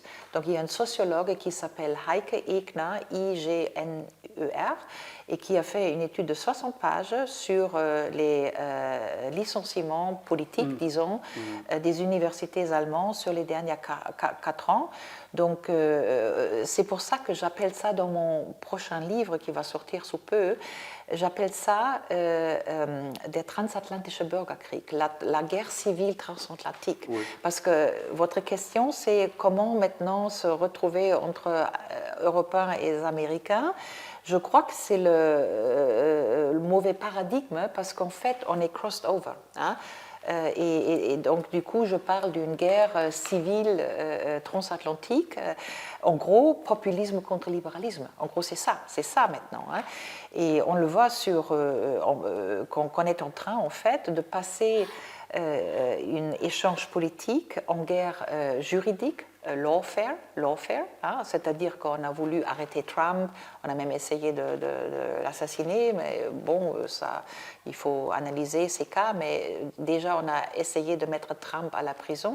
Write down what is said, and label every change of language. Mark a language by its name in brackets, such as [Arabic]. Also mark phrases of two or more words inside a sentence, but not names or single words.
[French] Donc il y a un sociologue qui s'appelle Heike Egner, I-G-N-E-R, et qui a fait une étude de 60 pages sur les licenciements politiques, disons, des universités allemandes sur les derniers 4 ans. Donc c'est pour ça que j'appelle ça dans mon prochain livre qui va sortir sous peu, j'appelle ça [German] der transatlantische Bürgerkrieg, [French] la guerre civile transatlantique. Parce que votre question, c'est comment maintenant se retrouver entre Européens et Américains. Je crois que c'est le mauvais paradigme parce qu'en fait, on est [English] crossed over. [French] Et donc, du coup, je parle d'une guerre civile transatlantique. En gros, populisme contre libéralisme. En gros, c'est ça maintenant. Et on le voit qu'on est en train, en fait, de passer un échange politique en guerre juridique, lawfare, c'est-à-dire qu'on a voulu arrêter Trump, on a même essayé de l'assassiner, mais bon, il faut analyser ces cas, mais déjà on a essayé de mettre Trump à la prison.